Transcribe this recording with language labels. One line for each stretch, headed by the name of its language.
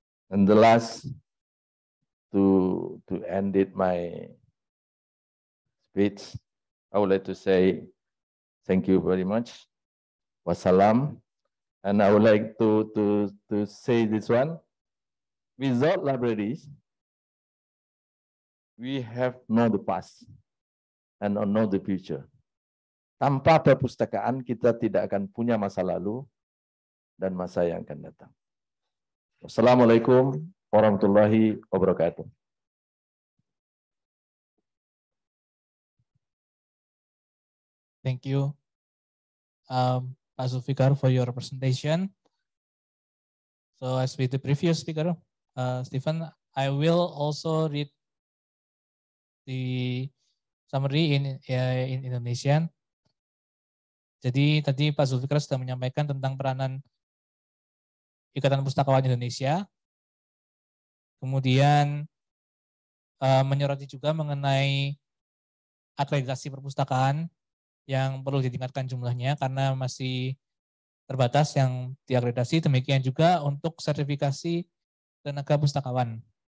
English: And the last, to end it my speech, I would like to say thank you very much. Wassalam. And I would like to say this one. Without libraries, we have no the past and no the future.
Indonesian: Tanpa perpustakaan, kita tidak akan punya masa lalu dan masa yang akan datang.
Arabic: Wassalamualaikum warahmatullahi wabarakatuh.
English: Thank you, Pak Zulfikar, for your presentation. So as with the previous speaker, Stephen, I will also read the summary in Indonesian.
Indonesian: Jadi tadi Pak Zulfikar sudah menyampaikan tentang peranan Ikatan Pustakawan Indonesia, kemudian menyoroti juga mengenai akreditasi perpustakaan yang perlu ditingkatkan jumlahnya karena masih terbatas yang diakreditasi, demikian juga untuk sertifikasi tenaga pustakawan.